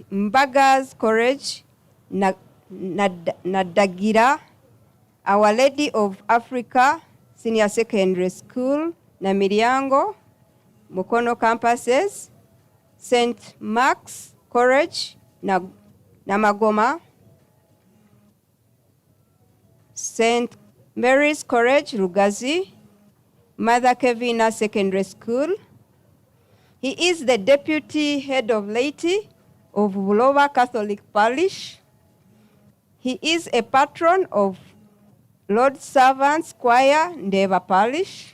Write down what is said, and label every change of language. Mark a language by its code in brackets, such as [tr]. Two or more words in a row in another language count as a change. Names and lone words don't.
[en] Mbaga's College, Nadagira, Our Lady of Africa Senior Secondary School, Namiryango, Mukono campuses, St. Mark's College, Namagoma, St. Mary's College, Rugazi, Mother Kevina Secondary School. He is the deputy head of laity of Bulova Catholic Parish. He is a patron of Lord Servants Choir, Ndeva Parish.